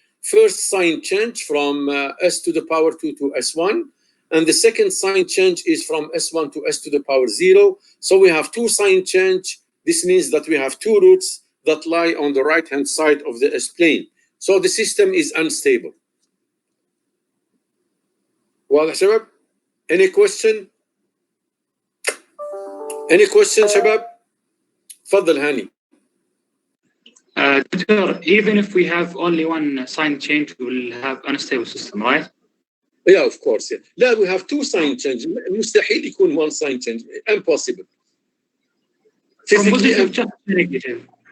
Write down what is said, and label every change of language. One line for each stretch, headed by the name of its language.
English: First sign change from s to the power 2 to s1, and the second sign change is from s1 to s to the power 0. So we have 2 sign change. This means that we have 2 roots. that lie on the right-hand side of the S-plane. So the system is unstable.
Arabic: واضح شباب؟
English: Any question? Any question
Arabic: شباب؟
English: تفضل هاني. Doctor, even if we have only one sign change, we will have unstable system, right? Yeah, of course. Yeah.
Arabic: لا,
English: we have two sign change.
Arabic: مستحيل يكون
English: one sign change. Impossible. From positive just negative.